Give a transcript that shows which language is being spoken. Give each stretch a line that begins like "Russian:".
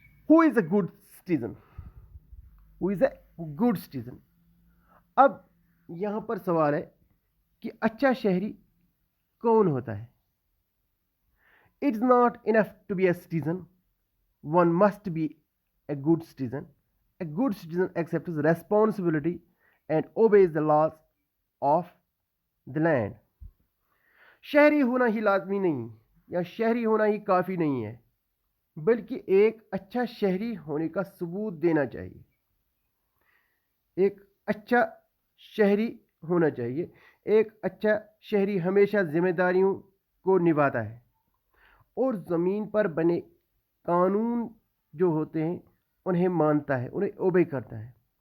English: Who is a good citizen? Who is a good citizen?
Hindi: अब यहाँ पर सवाल है कि अच्छा शहरी कौन होता है?
English: It's not enough to be a citizen, one must be a good citizen. A good citizen accepts responsibility and obeys the laws of the land.
Hindi: शहरी होना ही लाजमी नहीं या शहरी होना ही काफ़ी नहीं है, बल्कि एक अच्छा शहरी होने का सबूत देना चाहिए। एक अच्छा शहरी होना चाहिए। एक अच्छा शहरी हमेशा जिम्मेदारियों को निभाता है और ज़मीन पर बने कानून जो होते हैं उन्हें मानता है, उन्हें ओबे करता है।